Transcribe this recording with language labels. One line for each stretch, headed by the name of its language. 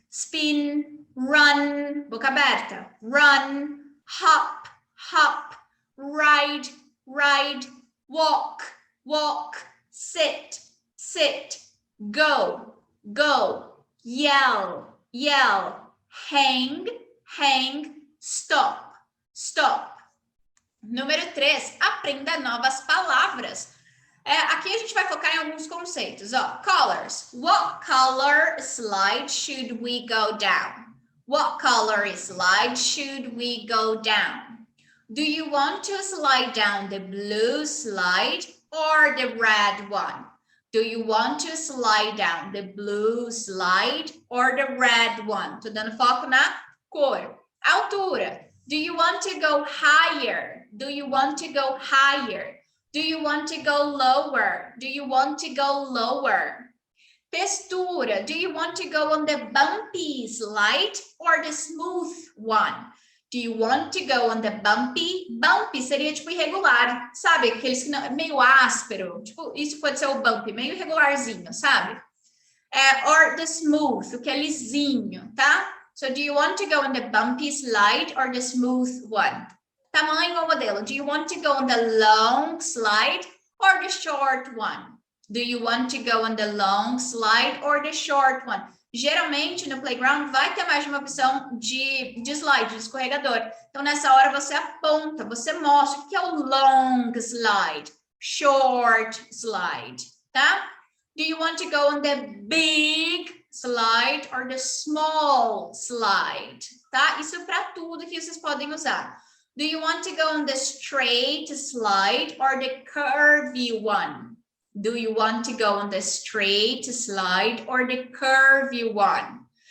English: Spin, run,
Portuguese: boca aberta.
English: Run, hop, hop, ride, ride, walk, walk, sit, sit, go, go, yell, yell, hang, hang, stop, stop.
Portuguese: Número 3, aprenda novas palavras. Aqui a gente vai focar em alguns conceitos.
English: Colors. What color slide should we go down? What color slide should we go down? Do you want to slide down the blue slide or the red one? Do you want to slide down the blue slide or the red one?
Portuguese: Tô dando foco na cor. Altura.
English: Do you want to go higher? Do you want to go higher? Do you want to go lower? Do you want to go lower?
Portuguese: Textura.
English: Do you want to go on the bumpy slide or the smooth one? Do you want to go on the bumpy?
Portuguese: Bumpy seria tipo irregular, sabe? Aqueles que não, meio áspero. Tipo, isso pode ser o bumpy, meio irregularzinho, sabe?
English: Or the smooth,
Portuguese: o que é lisinho, tá?
English: So do you want to go on the bumpy slide or the smooth one?
Portuguese: Tamanho ou modelo.
English: Do you want to go on the long slide or the short one? Do you want to go on the long slide or the short one?
Portuguese: Geralmente, no playground, vai ter mais de uma opção de slide, de escorregador. Então, nessa hora, você aponta, você mostra o que é o
English: long slide, short slide,
Portuguese: tá?
English: Do you want to go on the big slide or the small slide?
Portuguese: Tá? Isso é para tudo que vocês podem usar.
English: Do you want to go on the straight slide or the curvy one? Do you want to go on the straight slide or the curvy one?